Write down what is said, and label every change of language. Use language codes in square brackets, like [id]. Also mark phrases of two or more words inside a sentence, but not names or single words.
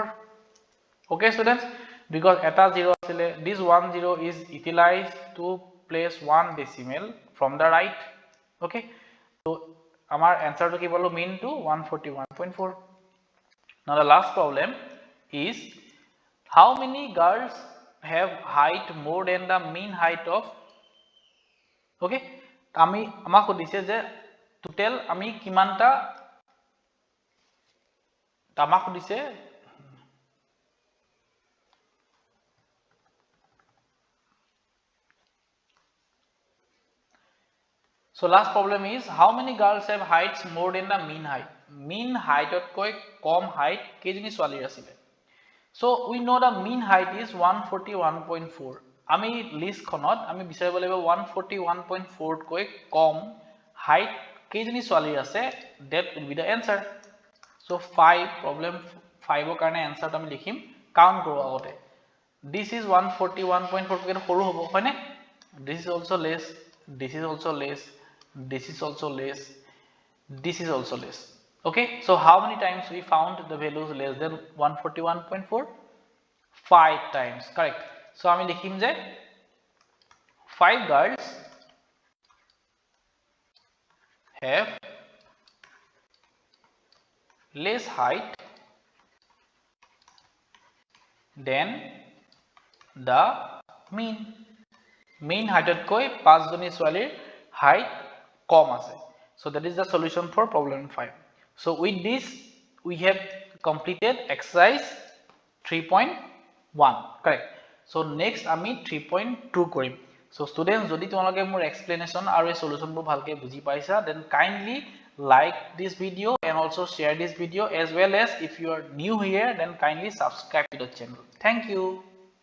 [en] okay students, because [as] এটা 0 আছিলে, [en] this 10 is utilized to place one decimal from the right. okay, so our answer to [as] কি বোলো [en] mean to 141.4. now the last problem is, how many girls have height more than the mean height of, okay, [as] আমি আমাক সুধিছে যে টোটাল আমি কিমানটা, আমাক সুধিছে [en] so last problem is, how many girls have heights more than the mean height? mean height [as] otকৈ কম height কেইজনী ছোৱালীৰ আছিল? [en] so we know the mean height is 141.4. [as] আমি লিষ্ট খনত আমি বিচাৰিব লাগিব 141.4 কৈ কম height কেইজনী ছোৱালীৰ আছে, [en] that will be the answer. [as] so 5, problem 5 ৰ কাৰণে answer আমি লিখিম, কাউন্ট কৰো আগতে, [en] this is [as] 141.4 কৈ সৰু হ'ব, হয়নে? [en] this is also less, this is also less, this is also less, this is also less. okay, so how many times we found the values less than 141.4? 5 times, correct. so [as] আমি লিখিম যে [en] 5 girls have less height than the mean height [as] otকৈ 5 জনী ছোৱালীৰ height কম আছে. [en] so that is the solution for problem 5. so with this we have completed exercise 3.1, correct. [as] so next আমি 3.2 কৰিম. [en] so students, [as] যদি তোমালোকে মোৰ explanation আৰু এই solution বোৰ ভালকে বুজি পাইছা, [en] then kindly like this video and also share this video, as well as if you are new here, then kindly subscribe to the channel. thank you.